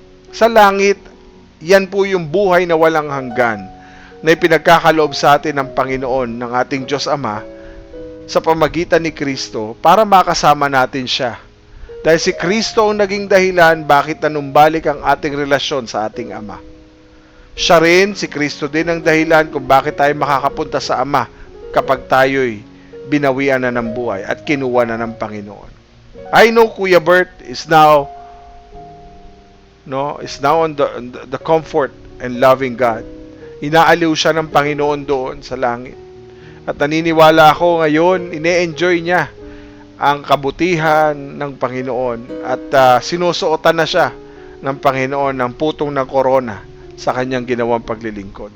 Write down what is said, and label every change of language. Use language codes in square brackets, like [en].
[tl] Sa langit, yan po yung buhay na walang hanggan na ipinagkakaloob sa atin ng Panginoon, ng ating Diyos Ama, sa pamagitan ni Kristo para makasama natin siya. Dahil si Kristo ang naging dahilan bakit nanumbalik ang ating relasyon sa ating Ama. Siya rin, si Kristo din ang dahilan kung bakit tayo makakapunta sa Ama kapag tayo'y binawian na ng buhay at kinuha na ng Panginoon. [en] I know Kuya Bert is now on the comfort and loving God. [tl] Inaaliw siya ng Panginoon doon sa langit. At naniniwala ako ngayon, ine-enjoy niya ang kabutihan ng Panginoon at sinusuotan na siya ng Panginoon ng putong ng korona sa kanyang ginawang paglilingkod.